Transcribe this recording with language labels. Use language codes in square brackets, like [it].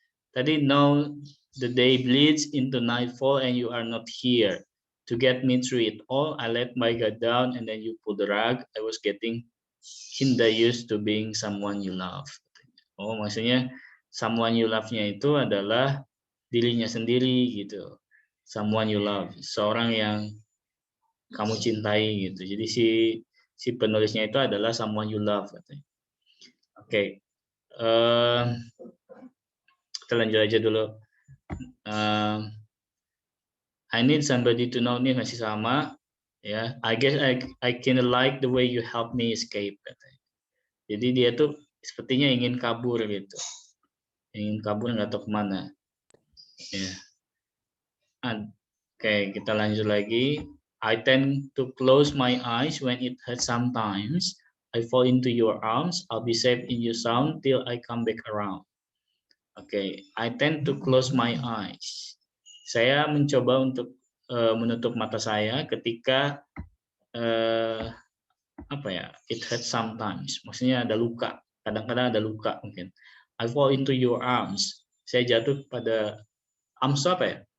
[en] Tadi now the day bleeds into nightfall and you are not here to get me through it all. I let my guard down and then you pull the rug. I was getting kinda used to being someone you love. [id] Oh, maksudnya [en] someone you love- [id] nya itu adalah dirinya sendiri gitu. [en] Someone you love, [id] seorang yang kamu cintai gitu. Jadi si penulisnya itu adalah [en] someone you love [id] katanya. Oke. Kita lanjut aja dulu. [en] I need somebody to know, [id] nih masih sama ya. [en] I guess I kind of like the way you help me escape katanya. [id] Jadi dia tuh sepertinya ingin kabur gitu. Ingin kabur nggak tahu kemana. Ya. Oke, kita lanjut lagi. [en] I tend to close my eyes when it hurts sometimes. I fall into your arms. I'll be safe in your sound till I come back around. Oke, I tend to close my eyes. [id] Saya mencoba untuk menutup mata saya ketika apa ya? [en] It hurts sometimes. [id] Maksudnya ada luka. Kadang-kadang ada luka mungkin. [en] I fall into your arms. [id] Saya jatuh pada arms apa ya?